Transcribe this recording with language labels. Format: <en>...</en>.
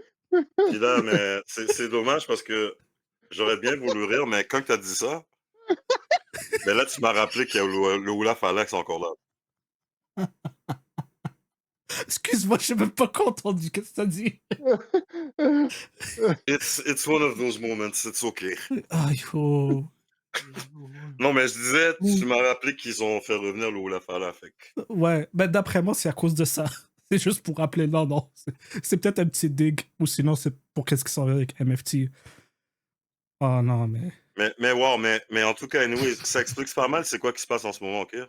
<fr>Puis là, mais c'est dommage parce que j'aurais bien voulu rire, mais quand tu as dit ça, ben là, tu m'as rappelé qu'il y a le Oulaf Alex encore là. Excuse-moi, je n'ai même pas entendu. Qu'est-ce que t'as dit?</fr> <en>It's one of those moments, it's okay.</en> <fr>Ah, il faut. Non, mais je disais, tu m'as rappelé qu'ils ont fait revenir le Oulaf Alex. Fait que... Ouais, ben d'après moi, c'est à cause de ça. C'est juste pour rappeler. Non. C'est peut-être un petit dig, ou sinon, c'est pour qu'est-ce qui s'en vient avec MFT. Oh non, mais. Mais wow, mais en tout cas, anyway, ça explique pas mal c'est quoi qui se passe en ce moment, ok?</fr>